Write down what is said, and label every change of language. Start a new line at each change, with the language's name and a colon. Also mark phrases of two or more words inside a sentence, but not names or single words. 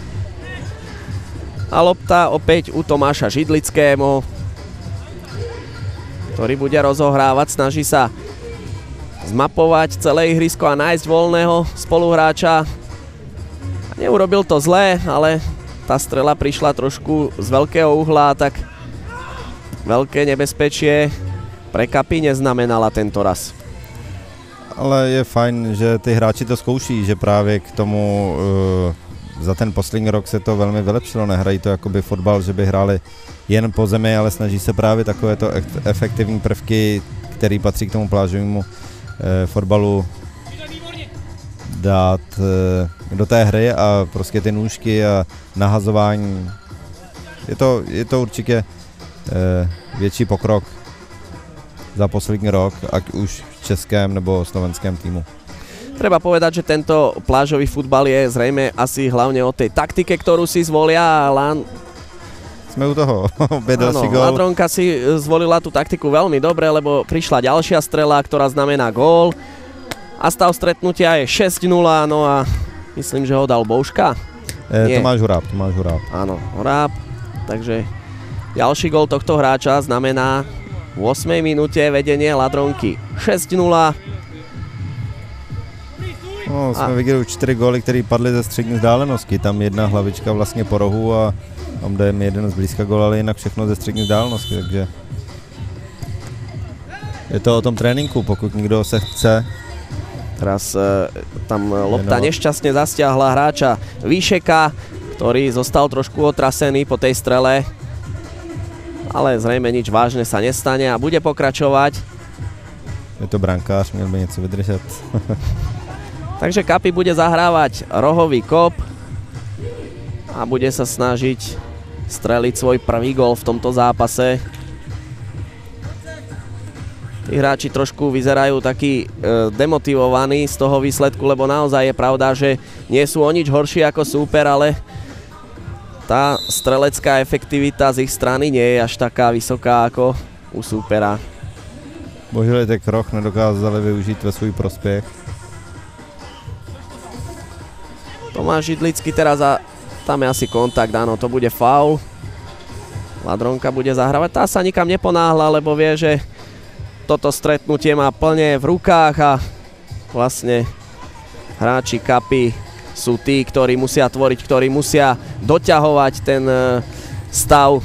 Slovak: A lopta opäť u Tomáša Židlického, ktorý bude rozohrávať, snaží sa zmapovať celé ihrisko a nájsť voľného spoluhráča. Neurobil to zle, ale tá strela prišla trošku z veľkého uhla, tak veľké nebezpečie pre Kapy neznamenala tento raz.
Czech: Ale je fajn, že ty hráči to zkouší, že právě k tomu za ten poslední rok se to velmi vylepšilo. Nehrají to jakoby fotbal, že by hráli jen po zemi, ale snaží se právě takovéto efektivní prvky, který patří k tomu plážovému fotbalu, dát do té hry a prostě ty nůžky a nahazování. Je to určitě větší pokrok za poslední rok, ať už v českém nebo slovenském týmu.
Slovak: Treba povedať, že tento plážový futbal je zrejme asi hlavne o tej taktike, ktorú si zvolia. Sme u toho, opäť gól. Ladronka si zvolila tú taktiku veľmi dobre, lebo prišla ďalšia strela, ktorá znamená gól. A stav stretnutia je 6-0, no a myslím, že ho dal Bouška. Tomáš Huráb. Áno, Huráb. Takže ďalší gól tohto hráča znamená v 8. minúte vedenie Ladronky 6-0.
Czech: No, jsme viděli už 4 góly, které padly ze střední vzdálenosti. Tam jedna hlavička vlastně po rohu a tam jde jeden z blízka gól, ale jinak všechno ze střední vzdálenosti, takže Je to o tom tréninku, pokud někdo se chce.
Slovak: Teraz tam lopta nešťastne zastiahla hráča Výšeka, ktorý zostal trošku otrasený po tej strele. Ale zrejme nič vážne sa nestane a bude pokračovať.
Czech: Je to brankář, měl by něco vydržet.
Slovak: Takže Kapi bude zahrávať rohový kop a bude sa snažiť streliť svoj prvý gól v tomto zápase. Tí hráči trošku vyzerajú takí demotivovaní z toho výsledku, lebo naozaj je pravda, že nie sú o nič horší ako súper, ale tá strelecká efektivita z ich strany nie je až taká vysoká ako u súpera.
Czech: Bohužel ten krok nedokázali využít ve svůj prospěch.
Slovak: Tomáš Židlický teraz a tam je asi kontakt, áno, to bude faul. Ladronka bude zahrávať, tá sa nikam neponáhla, lebo vie, že toto stretnutie má plne v rukách a vlastne hráči Kapi sú tí, ktorí musia tvoriť, ktorí musia doťahovať ten stav.